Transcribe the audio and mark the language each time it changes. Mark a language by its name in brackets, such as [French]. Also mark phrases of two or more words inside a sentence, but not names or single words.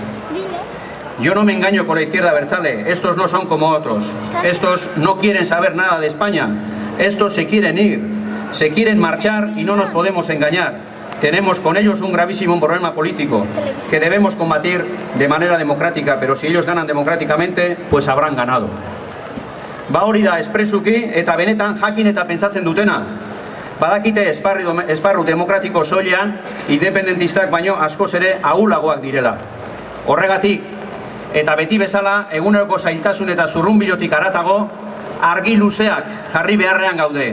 [Spanish] Yo no me engaño con la izquierda abertzale, estos no son como otros. Estos no quieren saber nada de España, estos se quieren ir, se quieren marchar y no nos podemos engañar. Tenemos con ellos un gravísimo problema político que debemos combatir de manera democrática, pero si ellos ganan democráticamente, pues habrán ganado. [Basque] Ba hori da espresuki eta benetan jakin eta pentsatzen dutena. Badakite esparru demokratiko soilean independentistak baino askoz ere ahulagoak direla. Horregatik, eta beti bezala, eguneroko zailtasun eta zurrunbilotik haratago, argi luzeak jarri beharrean gaude.